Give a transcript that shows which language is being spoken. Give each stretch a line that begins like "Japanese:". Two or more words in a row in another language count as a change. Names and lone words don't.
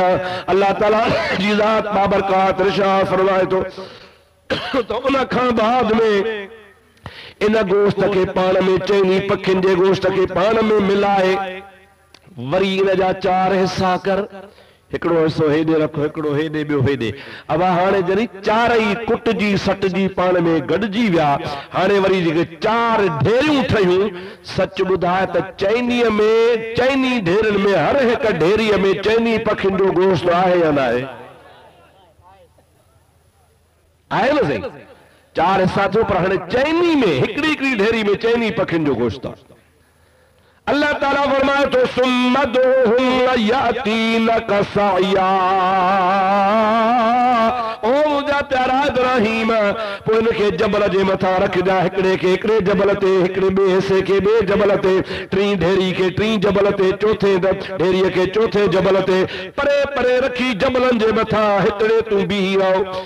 Sindhi: अल्लाह ताला जी ज़ात बाबरकात इरशाद फरमाए थो तो उन खां बाद में इन गोश्त के पाण में चैनी पखियुनि जे गोश्त के पाण में मिलाए वरी इन जा 4 हिस्सा कर, हिकिड़ो हिस्सो हेॾे रखो, हिकिड़ो हेॾे, ॿियो हेॾे। अब हाणे जॾहिं 4 कुटजी सटजी पाण में गॾिजी विया, हाणे वरी जेके 4 ढेरियूं ठहियूं, सच ॿुधाए त चैनीअ में, चैनी ढेरनि में, हर हिक ढेरीअ में चैनी पखियुनि जो गोश्त आहे या न आहे? आहे न सही? 4 हिस्सा थियो, पर हाणे चैनी में हिकिड़ी हिकिड़ी ढेरी में चैनी पखियुनि जो गोश्त आहे। अल्लाह ताला फरमाए तो
Arabic: ثم ادعهن يأتينك سعيا,
Sindhi: ओ मुंहिंजा प्यारा इब्राहीम, पोइ इनखे जबल जे मथां रखजा, हिकिड़े खे हिकिड़े जबल ते, हिकिड़े ॿिए हिसे खे ॿिए जबल ते, 3 ढेरी खे 3 जबल ते, चौथे ढेरीअ खे चौथे जबल ते, परे परे रखी जबलनि जे मथां हिकिड़े तूं बीही रहो।